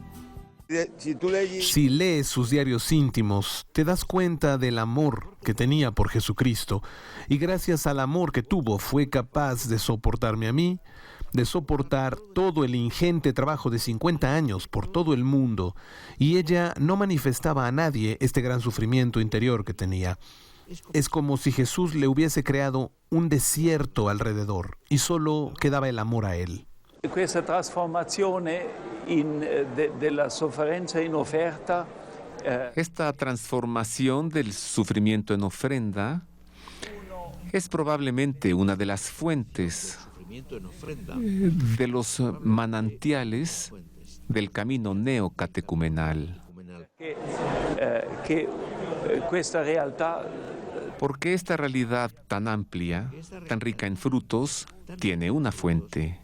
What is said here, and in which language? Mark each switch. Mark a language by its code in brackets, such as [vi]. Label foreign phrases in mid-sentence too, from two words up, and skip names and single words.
[es] Si lees sus diarios íntimos, te das cuenta del amor que tenía por Jesucristo, y gracias al amor que tuvo fue capaz de soportarme a mí, de soportar todo el ingente trabajo de 50 años por todo el mundo, y ella no manifestaba a nadie este gran sufrimiento interior que tenía. Es como si Jesús le hubiese creado un desierto alrededor y solo quedaba el amor a él. [it] Questa trasformazione della sofferenza in offerta. [es] Esta transformación del sufrimiento en ofrenda es probablemente una de las fuentes de los manantiales del camino neocatecumenal. Porque esta realidad tan amplia, tan rica en frutos, tiene una fuente.